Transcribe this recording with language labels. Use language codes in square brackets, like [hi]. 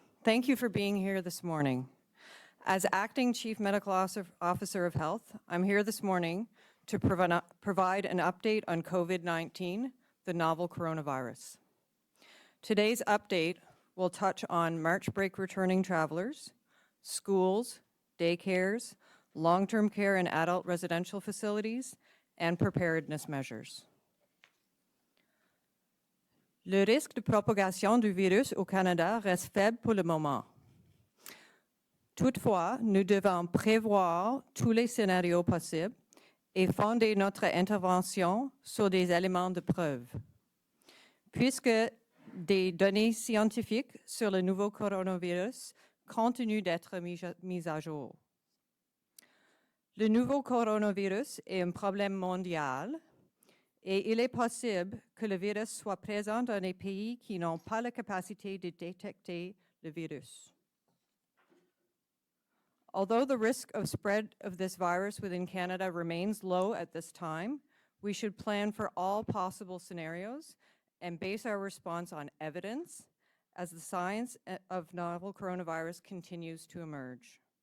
[en] Thank you for being here this morning. As Acting Chief Medical Officer of Health, I'm here this morning to provide an update on COVID-19, the novel coronavirus. Today's update will touch on March break returning travelers, schools, daycares, long-term care and adult residential facilities, and preparedness measures. [fr] Le risque de propagation du virus au Canada reste faible pour le moment. Toutefois, nous devons prévoir tous les scénarios possibles et fonder notre intervention sur des éléments de preuve. Puisque des données scientifiques sur le nouveau coronavirus continuent d'être mises à jour. Le nouveau coronavirus est un problème mondial et il est possible que le virus soit présent dans des pays qui n'ont pas la capacité de détecter le virus. [en] Although the risk of spread of this virus within Canada remains low at this time, we should plan for all possible scenarios and base our response on evidence as the science of novel coronavirus continues to emerge.